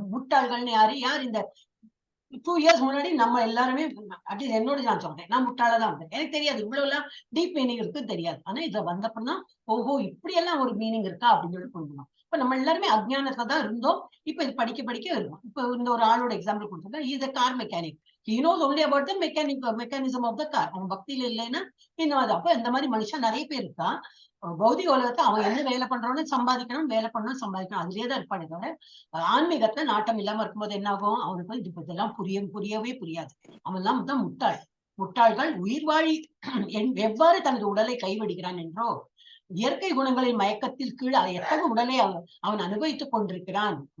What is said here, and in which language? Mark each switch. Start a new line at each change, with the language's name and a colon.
Tamil: முட்டாள்கள்னு யார் இந்த 2 years முன்னாடி நம்ம எல்லாருமே, அட்லீஸ்ட் என்னோட நான் சொல்றேன், நான் முட்டாளதான் வந்தேன். எனக்கு தெரியாது இவ்வளவு எல்லாம் டீப் மீனிங் இருக்குன்னு தெரியாது. ஆனா இதுல வந்தப்பதான் ஓஹோ இப்படி எல்லாம் ஒரு மீனிங் இருக்கா அப்படின்னு சொல்லி புரிஞ்சுக்கணும். இப்ப நம்ம எல்லாருமே அஜ்ஞானத்துல தான் இருந்தோம். இப்ப இது படிக்க இருக்கும். இப்ப இந்த ஒரு ஆளோட எக்ஸாம்பிள் கொடுத்தா,
English: Is a car mechanic. He knows only about the mechanism of the car.
Tamil: அவன் பக்தியில இல்லைன்னா இந்த மாதிரி. அப்ப இந்த மாதிரி மனுஷன் நிறைய பேர் இருக்கா. பௌதிக உலகத்தை அவன் என்ன வேலை பண்றோன்னு சம்பாதிக்கணும், வேலை பண்ணணும், சம்பாதிக்கணும், அதுலயேதான் இருப்பானே தவிர ஆன்மீகத்துல நாட்டம் இல்லாம இருக்கும்போது என்ன ஆகும், அவனுக்கு இதெல்லாம் புரியவே புரியாது. அவன் எல்லாம் தான் முட்டாள்கள் உயிர்வாழி எவ்வாறு தனது உடலை கைவிடுகிறான் என்றோ, இயற்கை குணங்களின் மயக்கத்தில் கீழ் எத்தனை உடலை அவன் அனுபவித்துக் கொண்டிருக்கிறான்.